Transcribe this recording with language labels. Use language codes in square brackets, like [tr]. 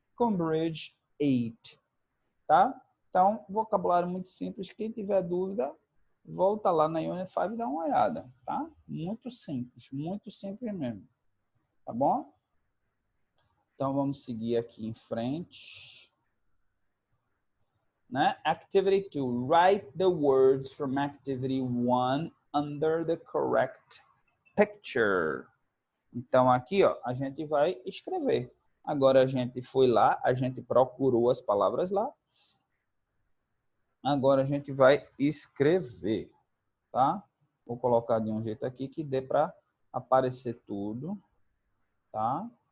[pt] Com bridge, 8. Tá? Então, vocabulário muito simples. Quem tiver dúvida, volta lá na Unit 5 e dá uma olhada. Tá? Muito simples mesmo. Tá bom? Então, vamos seguir aqui em frente. [en] Né? Activity 2. Write the words from Activity 1 under the correct picture. [pt] Então, aqui, ó, a gente vai escrever. Agora, a gente foi lá, a gente procurou as palavras lá. Agora, a gente vai escrever, tá? Vou colocar de um jeito aqui que dê para aparecer tudo, tá?